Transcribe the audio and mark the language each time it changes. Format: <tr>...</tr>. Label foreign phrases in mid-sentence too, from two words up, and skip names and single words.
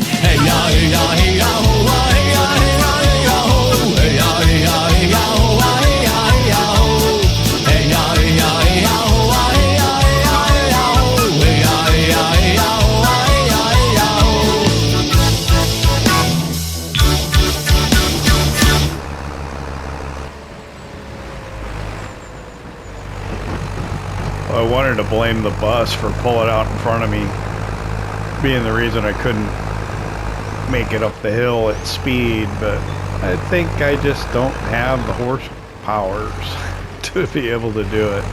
<en>Hey ya, hey ya, hey ya, ho, hey ya, hey ya, hey ya, ho. Hey ya, hey ya, hey ya, ho, hey ya, hey ya, ho. Hey ya, hey ya, hey ya, ho, hey ya, hey ya, hey ya, ho. Hey ya, hey ya, hey ya, ho, hey ya, hey ya, I wanted to blame the bus for pulling out in front of me, being the reason I couldn't make it up the hill at speed, but I think I just don't have the horsepowers to be able to do it.</en>